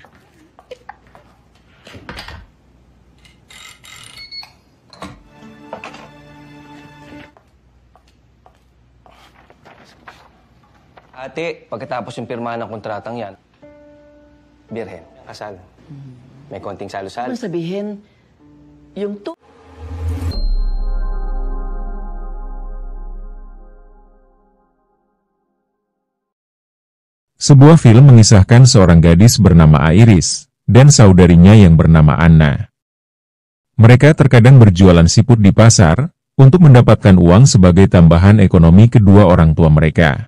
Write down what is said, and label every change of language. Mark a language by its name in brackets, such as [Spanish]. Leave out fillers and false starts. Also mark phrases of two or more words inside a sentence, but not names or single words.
[Filipino] Ate, pagkatapos yung pirmahan ng kontratang yan, birhen, kasal. May konting salo-salo. Ano sabihin, yung [Indonesian] Sebuah film mengisahkan seorang gadis bernama Iris dan saudarinya yang bernama Anna. Mereka terkadang berjualan siput di pasar untuk mendapatkan uang sebagai tambahan ekonomi kedua orang tua mereka.